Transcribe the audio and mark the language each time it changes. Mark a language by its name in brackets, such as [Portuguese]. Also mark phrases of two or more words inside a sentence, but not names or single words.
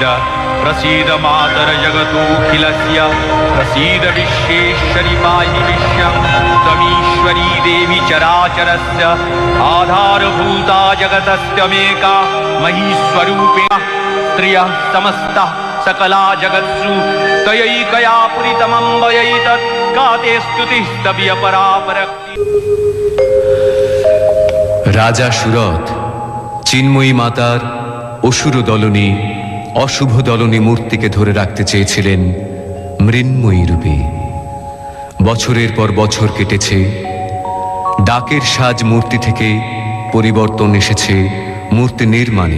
[Sanskrit] प्रसीद मातर जगतोऽखिलस्य प्रसीद विश्वेश्वरि पाहि विश्वं त्वमीश्वरी देवी चराचरस्य आधारभूता जगतस्त्वमेका महीस्वरूपिणा स्त्रियः समस्तः सकला जगत्सु त्वयैकया पुरितमं वयैतत् का ते स्तुतिः स्तव्यपरापरक्ति। [Bangla] রাজা সুরথ চিন্ময়ী মাতার অসুর দলনী অশুভ দলনী মূর্তিকে ধরে রাখতে চেয়েছিলেন মৃন্ময়ী রূপে। বছরের পর বছর কেটেছে, ডাকের সাজ মূর্তি থেকে পরিবর্তন এসেছে মূর্তি নির্মাণে।